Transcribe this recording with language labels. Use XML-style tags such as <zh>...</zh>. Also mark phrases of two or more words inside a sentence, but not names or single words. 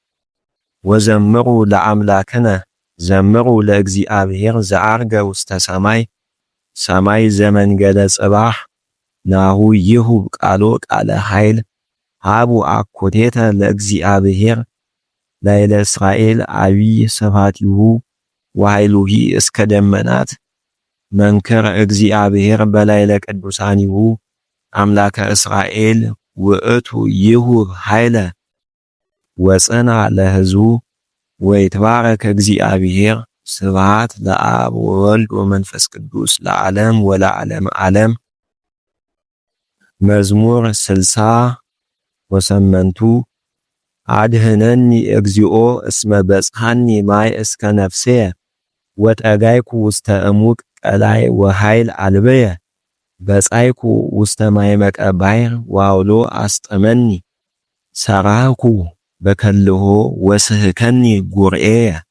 <gez>ወዘምሩ ለአምላክነ ዘምሩ ለእግዚአብሔር ዘአርገ ውስተ ሰማይ ሰማይ ዘመንገለ ጽባሕ ናሁ ይሁብ ቃሎ ቃለ ኃይል ሃቡ አኮቴተ ለእግዚአብሔር ላዕለ እስራኤል አቢይ ስብሐቲሁ ወኃይሉሂ እስከ ደመናት መንክር እግዚአብሔር በላዕለ ቅዱሳኒሁ አምላከ እስራኤል ውእቱ ይሁብ ኃይለ ወጽና ለሕዝቡ ወይትባረክ እግዚአብሔር ስብሐት ለአብ ወወልድ ወመንፈስ ቅዱስ ለዓለም ወለዓለም ዓለም። መዝሙር 60 ወሰመንቱ አድህነኒ እግዚኦ እስመ በጽሐኒ ማይ እስከ ነፍስየ ወጠጋይኩ ውስተ እሙቅ ቀላይ ወኃይል አልበየ በጻይኩ ውስተ ማይመቀ ባሕር ዋውሎ አስጠመኒ ሰራኩ በከልሆ ወስህከኒ ጉርኤየ</gez>